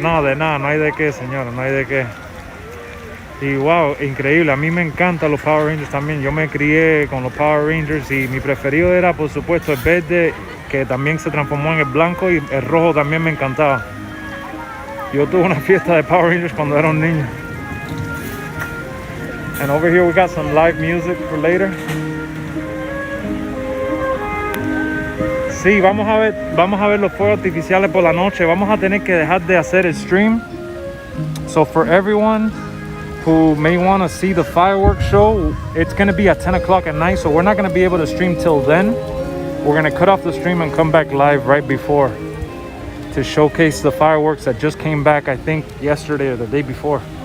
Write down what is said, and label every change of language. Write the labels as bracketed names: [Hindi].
[Spanish] No, de nada, no hay de qué, señora, no hay de qué. Y wow, increíble, a mí me encantan los Power Rangers también. Yo me crié con los Power Rangers y mi preferido era, por supuesto, el verde, que también se transformó en el blanco, y el rojo también me encantaba. Yo tuve una fiesta de Power Rangers cuando era un niño. [English] And over here we got some live music for later. [Spanish] Sí, vamos a ver los fuegos artificiales por la noche. Vamos a tener que dejar de hacer el stream. [English] So for everyone who may want to see the fireworks show, it's going to be at 10 o'clock at night, so we're not going to be able to stream till then. We're going to cut off the stream and come back live right before. to showcase the fireworks that just came back, I think yesterday or the day before.